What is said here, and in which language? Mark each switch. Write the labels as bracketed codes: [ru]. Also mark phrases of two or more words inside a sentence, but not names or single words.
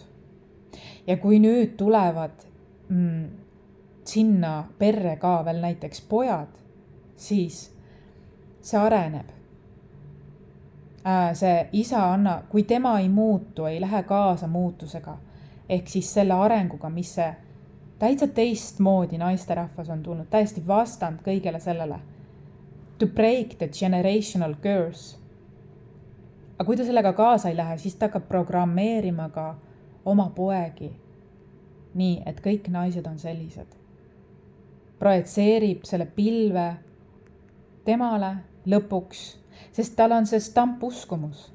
[et] Ja kui nüüd tulevad sinna perre ka veel näiteks pojad, siis see areneb. See isa kui tema ei muutu, ei lähe kaasa muutusega, ehk siis selle arenguga, mis see täitsa teistmoodi naisterahvas on tulnud, täiesti vastand kõigele sellele. [en] To break the generational curse. [et] Aga kui ta sellega kaasa ei lähe, siis ta hakkab programmeerima ka oma poegi. Nii, et kõik naised on sellised. Projitseerib selle pilve temale lõpuks, sest tal on see stampuskumus.